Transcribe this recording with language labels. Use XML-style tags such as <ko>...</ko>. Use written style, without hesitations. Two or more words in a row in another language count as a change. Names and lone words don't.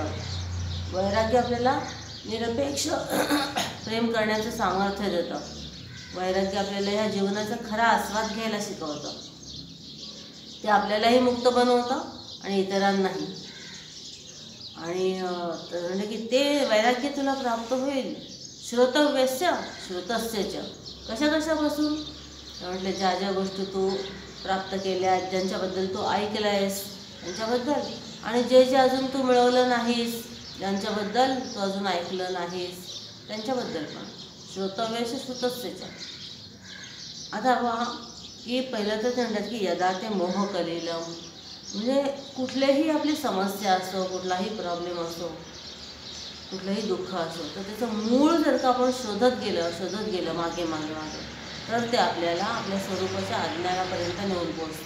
<mr>वैराग्य आपल्याला निरपेक्ष प्रेम करण्याचं सामर्थ्य देतं। वैराग्य आपल्याला ह्या जीवनाचा खरा आस्वाद घ्यायला शिकवतं, ते आपल्यालाही मुक्त बनवतं आणि इतरांनाही। आणि म्हणजे की ते वैराग्य तुला प्राप्त होईल</mr> <sa>श्रोतव्यस्य श्रुतस्य च।</sa> <mr>कशा कशापासून म्हटलं ज्या ज्या गोष्टी तू प्राप्त केल्या, ज्यांच्याबद्दल तू ऐकलं आहेस त्यांच्याबद्दल, आणि जे जे अजून तू मिळवलं नाहीस, ज्यांच्याबद्दल तू अजून ऐकलं नाहीस त्यांच्याबद्दल पण।</mr> <sa>श्रोतव्यस्य श्रुतस्य च।</sa> <mr>आता पहा की पहिलं तर ते म्हणतात की</mr> <sa>यदा ते मोहकलिलं</sa> <mr>म्हणजे कुठलीही आपली समस्या असो, कुठलाही प्रॉब्लेम असो, कुठलंही दुःख असो, तर त्याचं मूळ जर का आपण शोधत गेलं मागे मागे मागे तर ते आपल्याला आपल्या स्वरूपाच्या अज्ञानापर्यंत नेऊन पोहोचतं।</mr>